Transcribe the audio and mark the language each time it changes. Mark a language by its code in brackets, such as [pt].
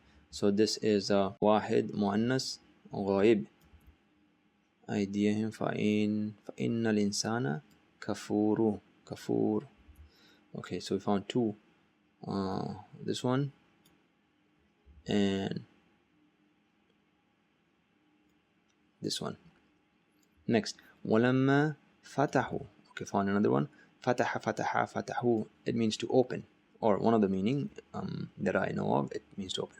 [en] So this is [ar] واحد مؤنث غائب. أيديهم فإن الإنسان كفور. [en] Okay, so we found two. This one and this one. [ar] Next, ولما فتحوا. [en] Okay, found another one. فتحوا. It means to open, or one of the meaning that I know of. It means to open.